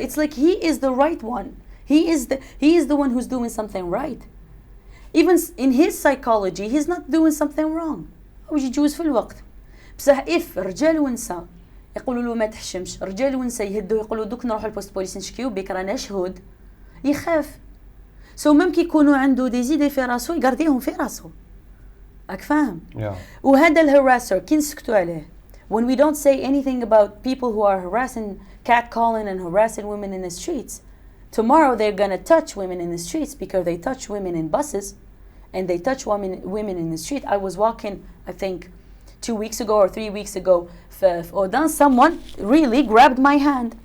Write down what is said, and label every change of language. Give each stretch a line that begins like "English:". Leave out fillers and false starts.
English: It's like he is the right one. He is the one who's doing something right. Even in his psychology, he's not doing something wrong.
Arabic: هو يجوز في الوقت. بصح
English: if
Arabic: رجال ونساء يقولوا له ما تحشمش، رجال ونساء يهدوا يقولوا دوك نروحوا البوست بوليس نشكيو بك رانا شهود، يخاف. سو ميم كي يكونوا عنده دي زيدي في راسو يقرديهم في راسو. راك فاهم؟ وهذا الهراسر كي نسكتوا عليه.
English: When we don't say anything about people who are harassing, catcalling and harassing women in the streets, tomorrow they're going to touch women in the streets because they touch women in buses and they touch women in the street. I was walking, I think, 2 weeks ago or 3 weeks ago, then someone really grabbed my hand.